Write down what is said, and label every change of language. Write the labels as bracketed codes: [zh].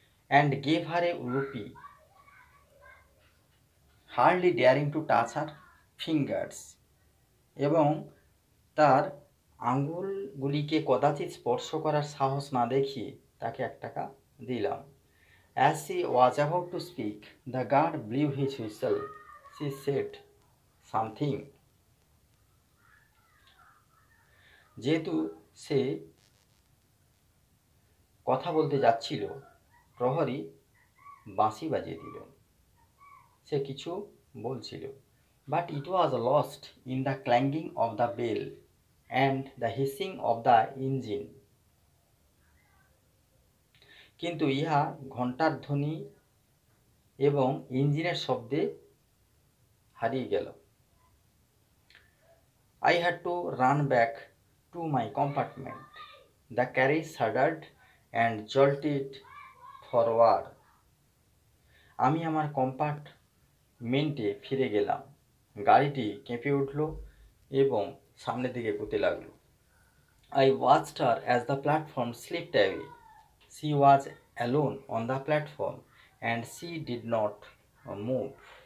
[en] And gave her a rupee, hardly daring to touch her fingers. [bn] এবং তার আঙ্গুলগুলিকে কদাচিৎ স্পর্শ করার সাহস না দেখিয়ে তাকে 1 টাকা দিলাম। [en] As she was about to speak, the guard blew his whistle. She said something. [bn] যেহেতু সে কথা বলতে যাচ্ছিল, প্রহরী বাঁশি বাজিয়ে দিল। সে কিছু বলছিল। [en] But it was lost in the clanging of the bell and the hissing of the engine. [bn] কিন্তু ইহা ঘণ্টার ধ্বনি এবং ইঞ্জিনের শব্দে হারিয়ে গেল। [en] I had to run back to my compartment. The carriage shuddered and jolted forward. [bn] আমি আমার কম্পার্টমেন্টে ফিরে গেলাম। গাড়িটি কেঁপে উঠল এবং সামনের দিকে এগোতে লাগল। [en] I watched her as the platform slipped away. She was alone on the platform and she did not move.